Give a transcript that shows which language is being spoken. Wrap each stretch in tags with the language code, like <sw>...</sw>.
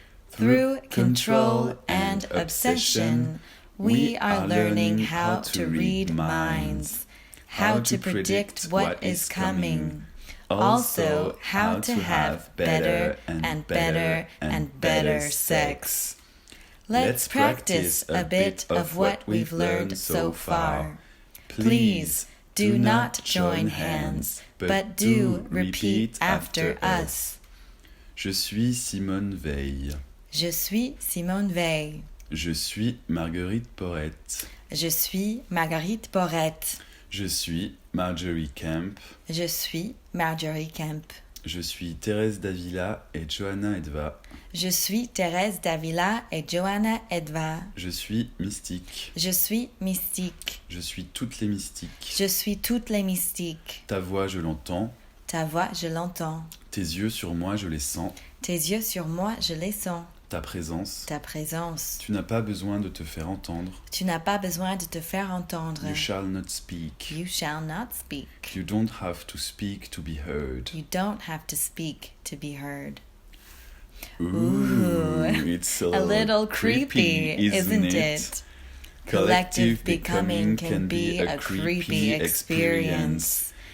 <en>Through control and obsession, we are learning how to read minds, how to predict what is coming, also how to have better and better and better sex. Let's practice a bit of what we've learned so far. Please do not join hands, but do repeat after us.</en> <fr>Je suis Simone Veil. Je suis Simone Veil. Je suis Marguerite Porrette. Je suis Marguerite Porrette. Je suis Marjorie Kemp. Je suis Marjorie Kemp. Je suis Thérèse Davila et Johanna Edva. Je suis Thérèse Davila et Johanna Edva. Je suis mystique. Je suis mystique. Je suis toutes les mystiques. Je suis toutes les mystiques. Ta voix, je l'entends. Ta voix, je l'entends. Tes yeux sur moi, je les sens. Tes yeux sur moi, je les sens. Ta présence. Ta présence. Tu n'as pas besoin de te faire entendre. Tu n'as pas besoin de te faire entendre.</fr> <en>You shall not speak. You shall not speak. You don't have to speak to be heard. You don't have to speak to be heard. Ooh, it's a little creepy, isn't it? Collective becoming can be a creepy experience.</en>